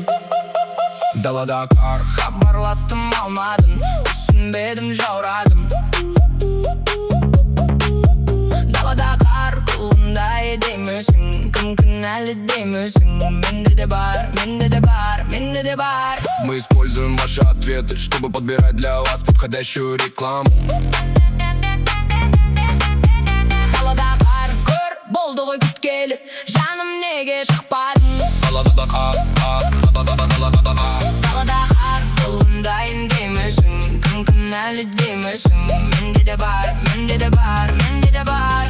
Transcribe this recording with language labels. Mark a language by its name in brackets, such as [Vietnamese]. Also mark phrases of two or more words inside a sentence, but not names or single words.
[Kazakh] Далада қар, Хабарластым алмадым, түсінбедім жаурадым. Далада қар, құлындай деймісің, кім кінәлі деймісің. Менде де бар, менде де бар, менде де бар. [Russian] Мы используем ваши ответы, чтобы подбирать для вас подходящую рекламу. [Kazakh] Далада қар, көр, болды ғой күткелі, жаным неге шықпадың. Далада қар, Далада қар, құлындайын деймісің, кім кінәлі деймісің. Менде де бар, менде де бар, менде де бар.